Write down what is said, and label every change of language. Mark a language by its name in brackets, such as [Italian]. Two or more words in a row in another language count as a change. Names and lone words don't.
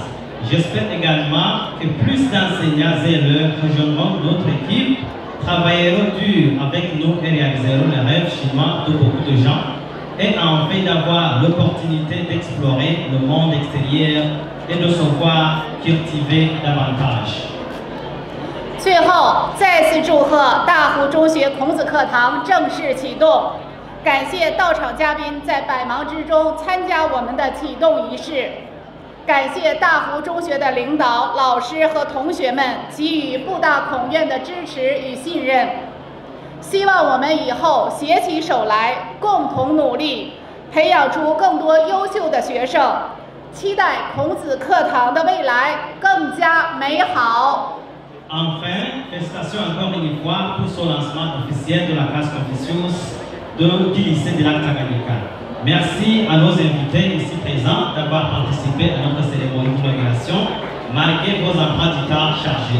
[French] J'espère également que plus d'enseignants et élèves rejoindront notre équipe, travailleront dur avec nous et réaliseront les rêves chinois de beaucoup de gens et enfin d'avoir l'opportunité d'explorer le monde extérieur et de se voir cultiver davantage. [Chinese] 最后，再次祝贺大湖中学孔子课堂正式启动。感谢到场嘉宾在百忙之中参加我们的启动仪式。感谢大湖中学的领导、老师和同学们给予布大孔院的支持与信任。希望我们以后携起手来，共同努力，培养出更多优秀的学生。期待孔子课堂的未来更加美好。 [French] Enfin, félicitations encore une fois pour ce lancement officiel de la classe Confucius du lycée de Lac Tanganyika. Merci à nos invités ici présents d'avoir participé à notre cérémonie d'inauguration malgré vos emplois du temps chargés.